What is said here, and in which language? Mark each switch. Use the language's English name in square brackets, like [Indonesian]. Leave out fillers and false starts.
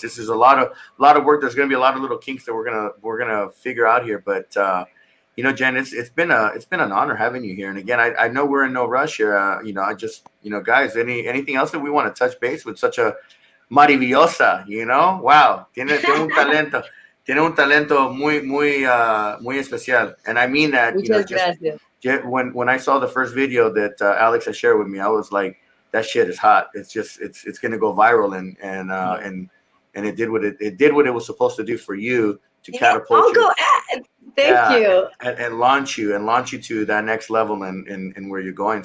[English] This is a lot of work. There's going to be a lot of little kinks that we're gonna figure out here. But you know, Jenn, it's been an honor having you here. And again, I know we're in no rush here. You know, I just, you know, guys, anything else that we want to touch base with such a [Spanish] maravillosa, [English] you know? [Spanish] Wow, tiene un talento muy especial, [English] and I mean that. You know, when I saw the first video that Alex had shared with me, I was like, that shit is hot. It's just it's gonna go viral, and it did what it was supposed to do for you to catapult you. Thank you. And launch you to that next level and where you're going.